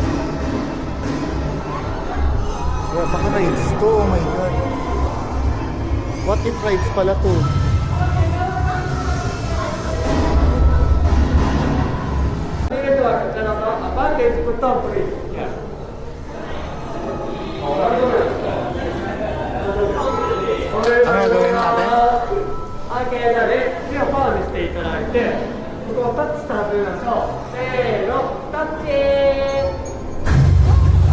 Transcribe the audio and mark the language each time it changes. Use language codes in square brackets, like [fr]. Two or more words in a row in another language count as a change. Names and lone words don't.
[tl] Well, baka rides to, [en] oh my god. What if [tl] rides pala to? Ano gawin natin? [ja] アーケードで手をパーにしていただいて、ここをタッチしたはずなんですよ。せーの、タッチ。